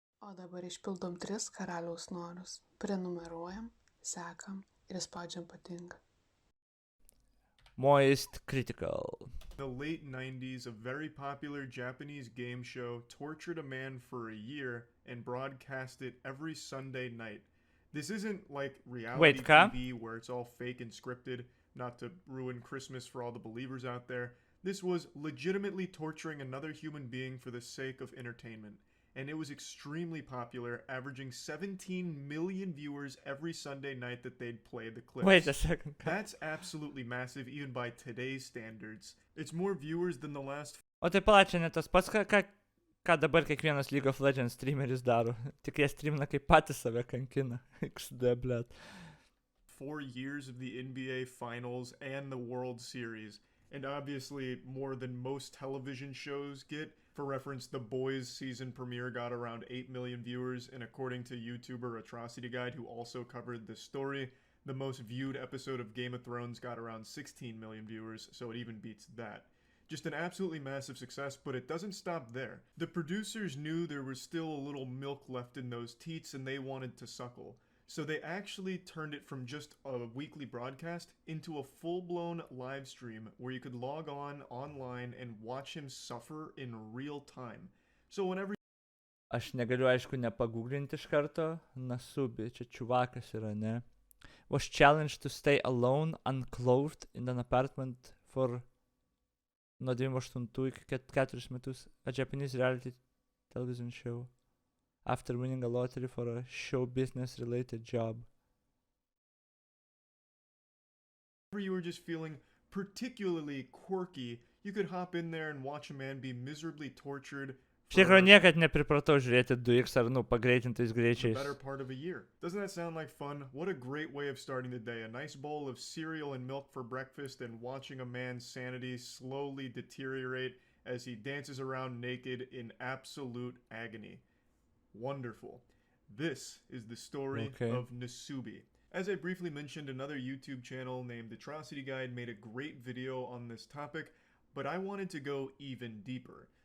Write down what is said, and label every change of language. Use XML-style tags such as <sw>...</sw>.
<lt>O dabar išpildom 3 karaliaus norus. Prenumeruojam, sekam ir spaudžiam patinka.</lt> <en>Moist Critical. In the late 90s, a very popular Japanese game show tortured a man for a year and broadcast it every Sunday night. This isn't like reality TV where it's all fake and scripted, not to ruin Christmas for all the believers out there. This was legitimately torturing another human being for the sake of entertainment. And it was extremely popular, averaging 17 million viewers every Sunday night that they'd play the clips. Wait a second. That's absolutely massive, even by today's standards. It's more viewers than the last...</en> <lt>O tai pala, čia ne tas pats, ką dabar kiekvienas League of Legends streameris daro. Tik jie streamina, kaip patys save kankina. XD, blėt.</lt> <en>4 years of the NBA Finals and the World Series. And obviously, more than most television shows get. For reference, The Boys season premiere got around 8 million viewers, and according to YouTuber Atrocity Guide, who also covered this story, the most viewed episode of Game of Thrones got around 16 million viewers, so it even beats that. Just an absolutely massive success, but it doesn't stop there. The producers knew there was still a little milk left in those teats, and they wanted to suckle. So they actually turned it from just a weekly broadcast into a full-blown live stream where you could log on online and watch him suffer in real time. So whenever...</en> <lt>Aš negaliu, aišku, nepaguglinti iš karto. Nasubi, čia čiuvakas yra, ne?</lt> <en>Was challenged to stay alone, unclothed in an apartment for</en> <lt>nuo 98 iki 4 metus.</lt> <en>A Japanese reality television show. After winning a lottery for a show business related job. Whenever you were just feeling particularly quirky, you could hop in there and watch a man be miserably tortured</en> <lt>Iš tikrųjų niekad nepripratau žiūrėti 2x ar pagreitintais greičiais.</lt> <en>better part of a year. Doesn't that sound like fun? What a great way of starting the day. A nice bowl of cereal and milk for breakfast and watching a man's sanity slowly deteriorate as he dances around naked in absolute agony. Wonderful. This is the story of Nasubi. As I briefly mentioned, another YouTube channel named Atrocity Guide made a great video on this topic, but I wanted to go even deeper.</en>